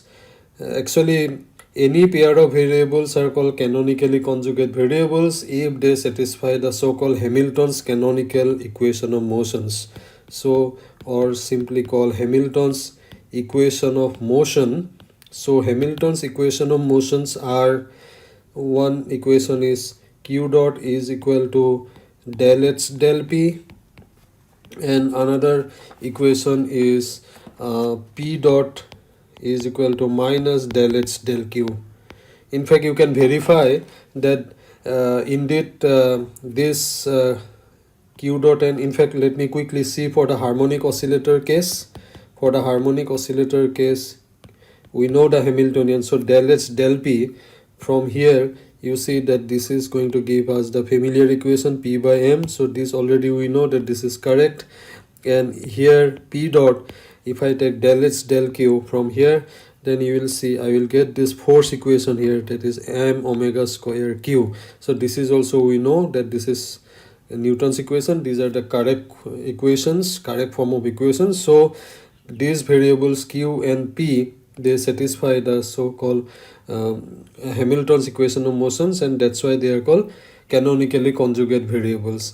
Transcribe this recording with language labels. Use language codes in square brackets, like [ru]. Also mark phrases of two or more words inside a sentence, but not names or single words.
[en] Actually, any pair of variables are called canonically conjugate variables if they satisfy the so-called Hamilton's canonical equation of motions. So, or simply called Hamilton's equation of motion. So Hamilton's equation of motions are, one equation is q dot is equal to del h del p, and another equation is p dot is equal to minus del h del q. In fact, you can verify that indeed this q dot, and in fact let me quickly see for the harmonic oscillator case. For the harmonic oscillator case, we know the Hamiltonian, so del h del p. From here you see that this is going to give us the familiar equation p by m. So this already we know that this is correct, and here p dot, if I take del h del q from here, then you will see I will get this force equation here, that is m omega square q. So this is also, we know that this is Newton's equation. These are the correct equations, correct form of equations. So these variables q and p they satisfy the so-called Hamilton's equation of motions, and that's why they are called canonically conjugate variables.